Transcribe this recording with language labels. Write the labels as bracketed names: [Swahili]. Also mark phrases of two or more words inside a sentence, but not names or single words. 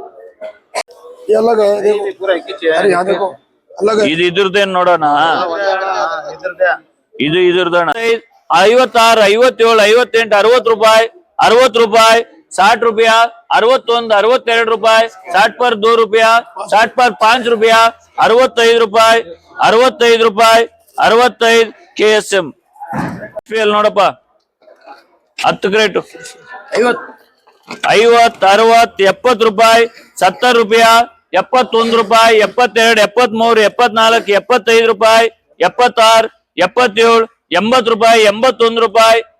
[Kannada] ಇದು ಇದ್ರದ್ದೇನ್ ನೋಡೋಣ. ಇದು ಇದ್ರದಣ 56, 57, 58, 60 ರೂಪಾಯಿ, 60 ರೂಪಾಯಿ, 60 रुपया, 61, 62 ರೂಪಾಯಿ, [Hindi] 60 पर 2 रुपया, 60 पर 5 रुपया, [Kannada] 65 ರೂಪಾಯಿ, 65 ರೂಪಾಯಿ 65 KSM ನೋಡಪ್ಪ 10 ಕ್ರೇಟ್ 50 60 70 ರೂಪಾಯಿ 70 ರೂಪಾಯಿ 71 ರೂಪಾಯಿ 72 73 74 75 ರೂಪಾಯಿ 76 77 80 ರೂಪಾಯಿ 81 ರೂಪಾಯಿ